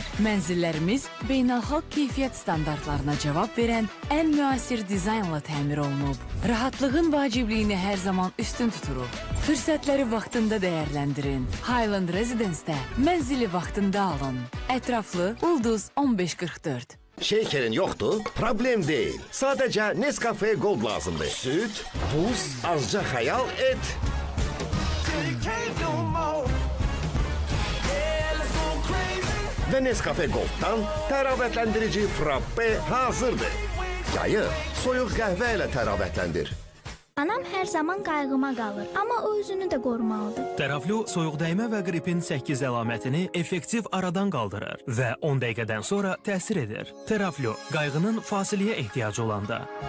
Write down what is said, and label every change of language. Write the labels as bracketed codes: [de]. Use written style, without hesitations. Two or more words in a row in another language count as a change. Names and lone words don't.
[az] Mənzillərimiz beynəlxalq keyfiyyət standartlarına cavab verən ən müasir dizaynla təmir olunub. Rahatlığın vacibliyini hər zaman üstün tuturuq. Fürsətləri vaxtında dəyərləndirin. Highland Residence-də mənzili vaxtında alın. Ətraflı Ulduz 1544. [tr] Şekerin yoktu, problem değil. Sadece Nescafe Gold lazımdı. Süt, buz, azca hayal et. Ve Nescafe Gold'dan təravətlendirici frappe hazırdır. [az] Yayı soyuq qəhvə ilə təravətlendir. Anam hər zaman qayğıma qalır, amma o özünü də qorumalıdır. Teraflu soyuqdəymə və qripin 8 əlamətini effektiv aradan qaldırır və 10 dəqiqədən sonra təsir edir. Teraflu, qayğının fasiləyə ehtiyacı olanda.